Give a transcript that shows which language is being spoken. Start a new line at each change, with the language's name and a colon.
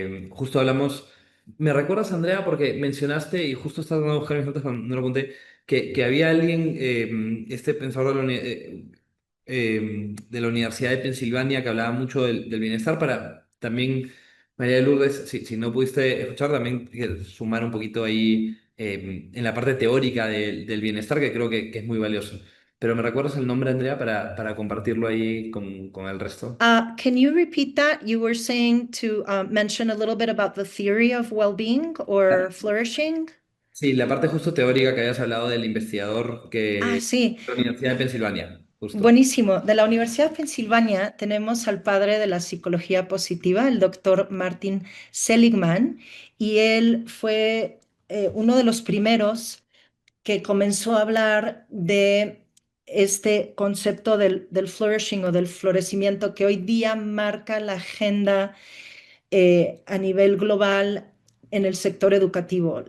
Spanish: Justo hablamos, ¿me recuerdas, Andrea? Porque mencionaste, y justo estaba tratando de buscar mis notas cuando no lo apunté, que había alguien, este pensador de la Universidad de Pensilvania, que hablaba mucho del bienestar para también, María de Lourdes, si no pudiste escuchar, también sumar un poquito ahí en la parte teórica del bienestar, que creo que es muy valioso. Pero ¿me recuerdas el nombre, Andrea, para compartirlo ahí con el resto?
English: Can you repeat that? You were saying to mention a little bit about the theory of well-being or flourishing.
Spanish: Sí, la parte justo teórica que habías hablado del investigador Ah, que sí, de la Universidad de Pensilvania, justo. buenísimo. De la Universidad de Pensilvania tenemos al padre de la psicología positiva, el doctor Martin Seligman, y él fue uno de los primeros que comenzó a hablar de este concepto del flourishing o del florecimiento que hoy día marca la agenda a nivel global en el sector educativo.